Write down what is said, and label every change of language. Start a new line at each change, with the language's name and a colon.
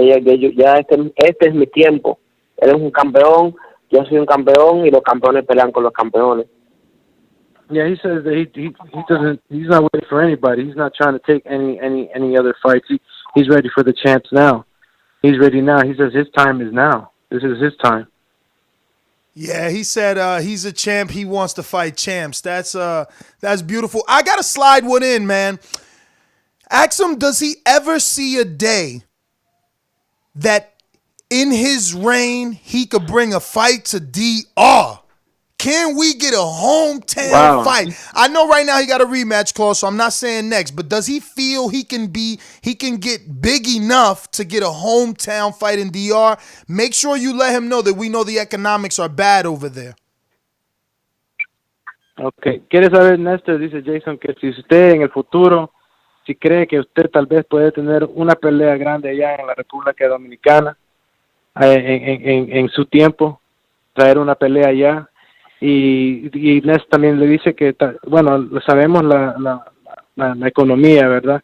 Spanish: Ya este es mi tiempo. Él es un campeón, yo soy un campeón y los campeones pelean con los campeones.
English: Yeah, he says that he's not waiting for anybody. He's not trying to take any other fights. He's ready for the champs now. He's ready now. He says his time is now. This is his time. Yeah, he said he's a champ. He wants to fight champs. That's beautiful. I gotta slide one in, man. Ask him, does he ever see a day that in his reign he could bring a fight to DR? Can we get a hometown fight? I know right now he got a rematch clause, so I'm not saying next, but does he feel he can get big enough to get a hometown fight in DR? Make sure you let him know that we know the economics are bad over there.
Spanish: Okay. ¿Quiere saber, Néstor? Dice Jason que si usted en el futuro, si cree que usted tal vez puede tener una pelea grande allá en la República Dominicana, en su tiempo, traer una pelea allá. Y Néstor también le dice que, bueno, sabemos la economía, ¿verdad?